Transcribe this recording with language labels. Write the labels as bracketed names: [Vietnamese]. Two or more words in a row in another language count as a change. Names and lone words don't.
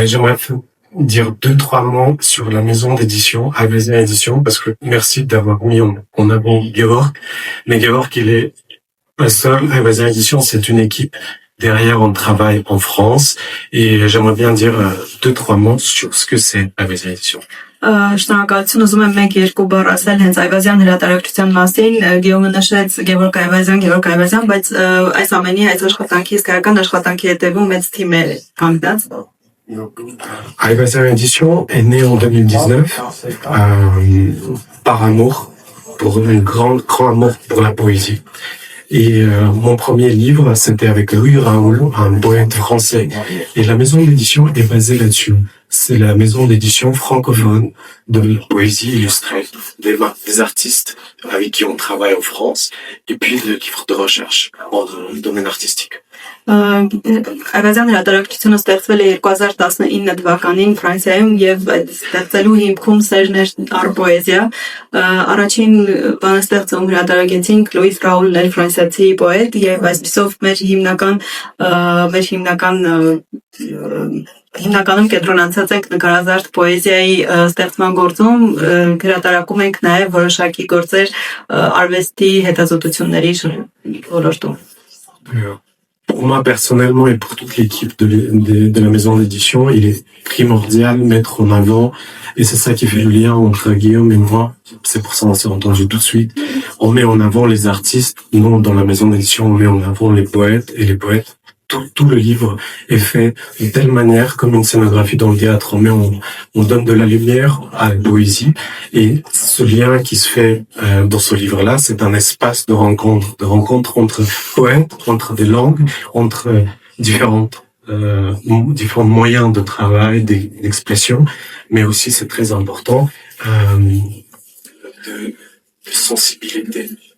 [French] J'aimerais dire deux, trois mots sur la maison d'édition, Hayvazian Édition, parce que merci d'avoir mis en avant Gevorg. Mais Gevorg, il est pas seul. Hayvazian Édition, c'est une équipe. Derrière, on travaille en France et j'aimerais bien dire deux, trois mots sur ce que c'est Hayvazian Édition. [Armenian] Շնորհակալություն, ուզում եմ մեկ-երկու բառ ասել հենց Այվազյան հրատարակչության մասին։ Գեորգը նշեց Գևորգ Այվազյան, բայց այս ամենի այս աշխատանքի իսկական աշխատանքի հետևում մեծ թիմ է կանգնած։ [French] Hayvazian Édition est né en 2019 par amour, pour une grand amour pour la poésie. Et mon premier livre, c'était avec Louis Raoul, un poète français. Et la maison d'édition est basée là-dessus. C'est la maison d'édition francophone de la poésie illustrée, des artistes avec qui on travaille en France, et puis des livres de recherche dans le domaine artistique. [Armenian] Այվազյան հրատարակչությունը ստեղծվել է 2019 թվականին Ֆրանսիայում եւ ստեղծելու հիմքում Սերժ առ պոեզիա։ Առաջին բանաստեղծում հրատարակեցինք Լուիս Ռաուլն էր ֆրանսիացի պոետ եւ այսպիսով մեր հիմնականում կենտրոնացած ենք նկարազարդ պոեզիայի ստեղծման գործում, հրատարակում ենք նաեւ որոշակի գործեր արվեստի հետազոտությունների ոլորտում։ [French] Pour moi personnellement et pour toute l'équipe de la maison d'édition, il est primordial de mettre en avant, et c'est ça qui fait le lien entre Guillaume et moi, c'est pour ça qu'on s'est entendu tout de suite, on met en avant les artistes, nous dans la maison d'édition on met en avant les poètes, et les poètes, tout le livre est fait de telle manière comme une scénographie dans le théâtre, on donne de la lumière à la poésie, et ce lien qui se fait dans ce livre-là, c'est un espace de rencontre entre poètes, entre des langues, entre différents moyens de travail, d'expression, mais aussi c'est très important de sensibilité.